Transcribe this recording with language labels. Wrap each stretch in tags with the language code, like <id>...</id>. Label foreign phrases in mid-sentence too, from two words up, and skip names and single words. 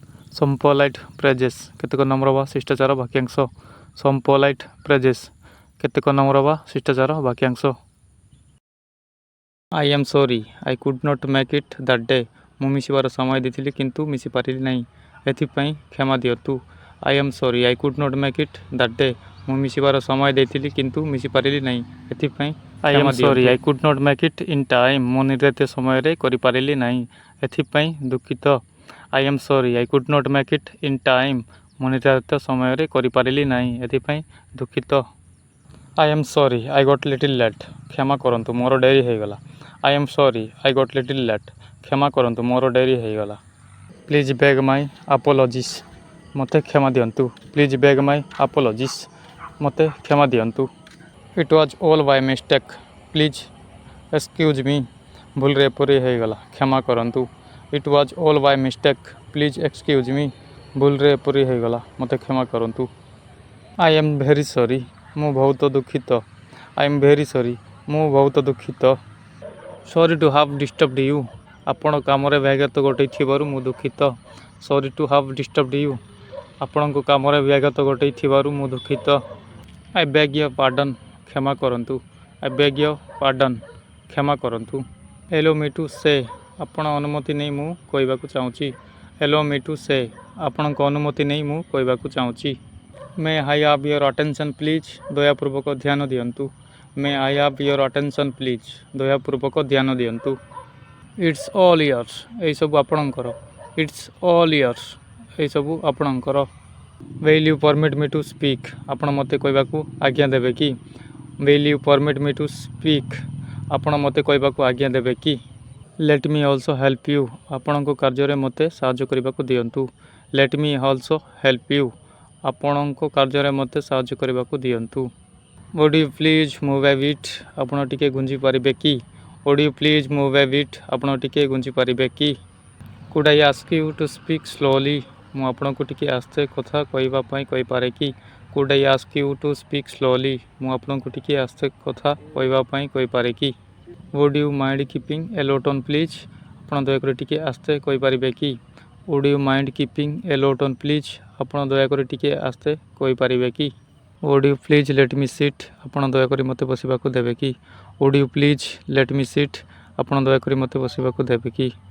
<en>Some polite phrases</en> <or>କେତେକ ନମ୍ର ବା ଶିଷ୍ଟାଚାର ବାକ୍ୟାଂଶ।</or> <en>Some polite phrases</en> <or>କେତେକ ନମ୍ର ବା ଶିଷ୍ଟାଚାର ବାକ୍ୟାଂଶ।</or> <en>I am sorry I could not make it that day।</en> <or>ମୁଁ ମିଶିବାର ସମୟ ଦେଇଥିଲି କିନ୍ତୁ ମିଶି ପାରିଲି ନାହିଁ, ଏଥିପାଇଁ କ୍ଷମା ଦିଅନ୍ତୁ।</or> <en>I am sorry I could not make it that day।</en> <or>ମୁଁ ମିଶିବାର ସମୟ ଦେଇଥିଲି କିନ୍ତୁ ମିଶି ପାରିଲି ନାହିଁ, ଏଥିପାଇଁ</or> <en>I am sorry I could not make it in time।</en> <or>ମୁଁ ନିର୍ଦ୍ଧାରିତ ସମୟରେ କରିପାରିଲି ନାହିଁ, ଏଥିପାଇଁ ଦୁଃଖିତ।</or> <en>I am sorry I could not make it in time।</en> <or>ମୁଁ ନିର୍ଦ୍ଧାରିତ ସମୟରେ କରିପାରିଲି ନାହିଁ, ଏଥିପାଇଁ ଦୁଃଖିତ।</or> <en>I am sorry I got little late।</en> <or>କ୍ଷମା କରନ୍ତୁ ମୋର ଡେରି ହୋଇଗଲା।</or> <en>I am sorry I got little late।</en> <or>କ୍ଷମା କରନ୍ତୁ ମୋର ଡେରି ହୋଇଗଲା।</or> <en>Please beg my apologies।</en> <or>ମୋତେ କ୍ଷମା ଦିଅନ୍ତୁ।</or> <en>Please beg my apologies।</en> <or>ମୋତେ କ୍ଷମା ଦିଅନ୍ତୁ।</or> <en>It was all by mistake। Please excuse me।</en> <or>ଭୁଲରେ ଏପରି ହୋଇଗଲା, କ୍ଷମା କରନ୍ତୁ।</or> <en>It was all by mistake। Please excuse me।</en> <or>ଭୁଲରେ ଏପରି ହୋଇଗଲା, ମୋତେ କ୍ଷମା କରନ୍ତୁ।</or> <en>I am very sorry।</en> <or>ମୁଁ ବହୁତ ଦୁଃଖିତ।</or> <en>I am very sorry।</en> <or>ମୁଁ ବହୁତ ଦୁଃଖିତ।</or> <en>Sorry to have disturbed you।</en> <or>ଆପଣ କାମରେ ବ୍ୟାଘାତ ଘଟାଇଥିବାରୁ ମୁଁ ଦୁଃଖିତ।</or> <en>Sorry to have disturbed you।</en> <or>ଆପଣଙ୍କ କାମରେ ବ୍ୟାଘାତ ଘଟାଇଥିବାରୁ ମୁଁ ଦୁଃଖିତ।</or> <en>I beg your pardon।</en> <or>କ୍ଷମା କରନ୍ତୁ।</or> <en>I beg your pardon।</en> <or>କ୍ଷମା କରନ୍ତୁ।</or> <en>Allow me to say।</en> <or>ଆପଣ ଅନୁମତି ନେଇ ମୁଁ କହିବାକୁ ଚାହୁଁଛି।</or> <en>Allow me to say।</en> <or>ଆପଣଙ୍କ ଅନୁମତି ନେଇ ମୁଁ କହିବାକୁ ଚାହୁଁଛି।</or> <en>May I have your attention please।</en> <or>ଦୟାପୂର୍ବକ ଧ୍ୟାନ ଦିଅନ୍ତୁ।</or> <en>May I have your attention please।</en> <or>ଦୟାପୂର୍ବକ ଧ୍ୟାନ ଦିଅନ୍ତୁ।</or> <en>It's all yours।</en> <or>ଏହିସବୁ ଆପଣଙ୍କର।</or> <en>It's all yours।</en> <or>ଏହିସବୁ ଆପଣଙ୍କର।</or> <en>Will you permit me to speak।</en> <or>ଆପଣ ମୋତେ କହିବାକୁ ଆଜ୍ଞା ଦେବେ କି?</or> <en>Will you permit me to speak।</en> <or>ଆପଣ ମୋତେ କହିବାକୁ ଆଜ୍ଞା ଦେବେ କି?</or> <en>Let me also help you।</en> <or>ଆପଣଙ୍କ କାର୍ଯ୍ୟରେ ମୋତେ ସାହାଯ୍ୟ କରିବାକୁ ଦିଅନ୍ତୁ।</or> <en>Let me also help you।</en> <or>ଆପଣଙ୍କ କାର୍ଯ୍ୟରେ ମୋତେ ସାହାଯ୍ୟ କରିବାକୁ ଦିଅନ୍ତୁ।</or> <en>Would you please move a bit।</en> <or>ଆପଣ ଟିକେ ଘୁଞ୍ଚି ପାରିବେ କି?</or> <en>Would you please move a bit।</en> <or>ଆପଣ ଟିକେ ଘୁଞ୍ଚି ପାରିବେ କି?</or> <en>Could I ask you to speak slowly।</en> <or>ମୁଁ ଆପଣଙ୍କୁ ଟିକେ ଆସ୍ତେ କଥା କହିବା ପାଇଁ କହିପାରେ କି?</or> <en>Could I ask you to speak slowly।</en> <or>ମୁଁ ଆପଣଙ୍କୁ ଟିକେ ଆସ୍ତେ କଥା କହିବା ପାଇଁ କହିପାରେ କି?</or> <en>Would you mind keeping a low tone please।</en> <or>ଆପଣ ଦୟାକରି ଟିକେ ଆସ୍ତେ କହିପାରିବେ କି?</or> <en>Would you mind keeping a low tone please।</en> <or>ଆପଣ ଦୟାକରି ଟିକେ ଆସ୍ତେ କହିପାରିବେ କି?</or> <en>Would you please let me sit।</en> <or>ଆପଣ ଦୟାକରି ମୋତେ ବସିବାକୁ ଦେବେ କି?</or> <en>Would you please let me sit।</en> <or>ଆପଣ ଦୟାକରି ମୋତେ ବସିବାକୁ ଦେବେ କି?</or>